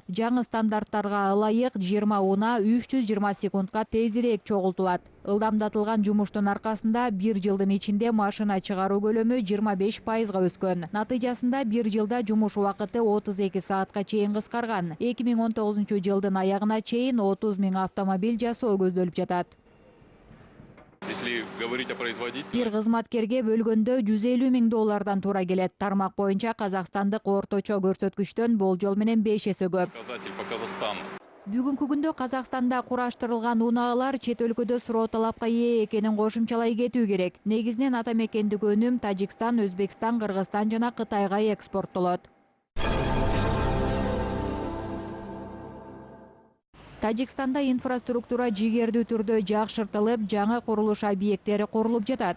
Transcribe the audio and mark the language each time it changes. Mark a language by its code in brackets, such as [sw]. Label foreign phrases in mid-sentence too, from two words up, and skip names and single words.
[ky] Жаңы стандарттарга ылайык 20 унаа 320 секундка тезирээк чогултулат. Ылдамдатылган жумуштун аркасында 1 жылдын ичинде машина чыгаруу көлөмү 25%га өскөн. Натыйжасында 1 жылда жумуш убакыты 32 саатка чейин кыскарган. 2019 жылдын аягына чейин 30 000 автомобиль жасоо көздөлүп жатат. [ru] Если говорить о производителе, [ky] Бир кызматкерге бөлгөндө 150 000 доллардан туура келет. Тармак боюнча казакстандык орточо көрсөткүчтөн болжол менен 5 эсе көп. [ru] показатель по Казахстану. [ky] Бүгүнкү күндө Казакстанда кураштырылган унаалар чет өлкөдө суроо талапка ээ экенин кошумчалай кетүү керек. Негизинен ата мекендик өнүм Тажикстан, Өзбекстан, Кыргызстан жана Кытайга экспорттолот. Тажикстанда инфраструктура жигердүү түрдө жакшыртылып, жаңы курулуш объекттери курулуп жатат.